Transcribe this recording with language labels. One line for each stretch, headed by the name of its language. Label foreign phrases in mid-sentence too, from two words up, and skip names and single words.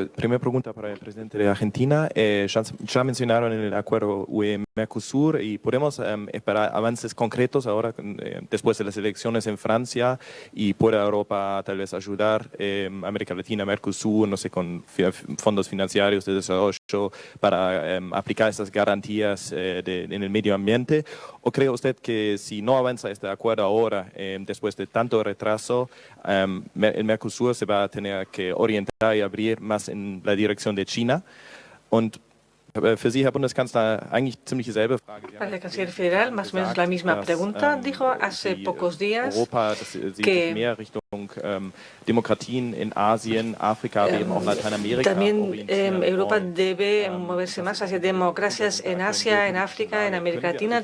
Spanish: Primera pregunta para el presidente de Argentina. Ya mencionaron el acuerdo UE-Mercosur y podemos esperar avances concretos ahora, después de las elecciones en Francia, y puede Europa tal vez ayudar América Latina, Mercosur, no sé, con fondos financieros de desarrollo para aplicar esas garantías en el medio ambiente. ¿O cree usted que si no avanza este acuerdo ahora, después de tanto retraso, el Mercosur se va a tener que orientar y abrir más en la dirección de China?
German: Und für Sie, Herr Bundeskanzler, eigentlich ziemlich dieselbe Frage.
Spanish: Para el canciller federal, más o menos la misma pregunta. Dijo hace pocos días
German: Europa, que mehr Richtung Demokratien en Asien, África, eben auch Latinoamérica.
Spanish: También Europa debe moverse más hacia democracias en Asia, en África, en América Latina.